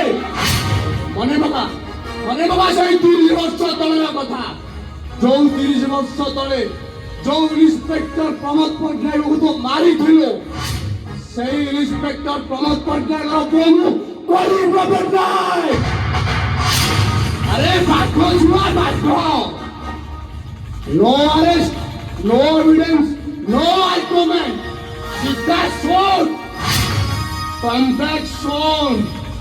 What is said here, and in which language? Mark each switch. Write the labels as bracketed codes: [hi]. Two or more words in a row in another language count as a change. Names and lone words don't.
[or] ମନେ ପକା ସେଇ 30 ବର୍ଷ ତଳର କଥା। ଯୋଉ 30 ବର୍ଷ ତଳେ ଯୋଉ ଇନ୍ସପେକ୍ଟର ପ୍ରମୋଦ ପଟ୍ଟନାୟକକୁ ତୁ ମାରିଥିଲୁ, ସେଇ ଇନ୍ସପେକ୍ଟର ପ୍ରମୋଦ ପଟ୍ଟନାୟକର ପୁଅ କଳିଙ୍ଗ ପଟ୍ଟନାୟକ। ଆରେ ବାଘ ଛୁଆ ବାଘ। [en] No arrest, no evidence, no argument. Sit that sword. Come back soon.